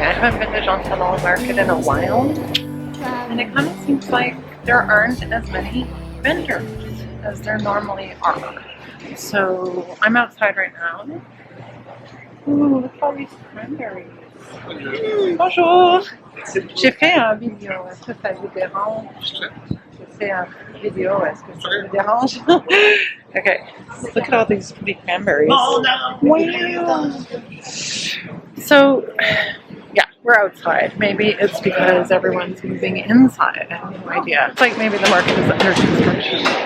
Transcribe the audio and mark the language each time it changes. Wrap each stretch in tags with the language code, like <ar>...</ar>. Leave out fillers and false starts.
<en>I haven't been to Jean Talon market in a while, and it kind of seems like there aren't as many vendors as there normally are. So I'm outside right now. Ooh, look at all these cranberries.</en> <fr>Bonjour! J'ai fait un vidéo. Est-ce que ça vous dérange? J'ai fait un vidéo. Est-ce que ça vous dérange?</fr> <en>Okay, look at all these pretty cranberries. Wow! So, yeah, we're outside. Maybe it's because everyone's moving inside. I have no idea. It's like maybe the market is under construction.</en>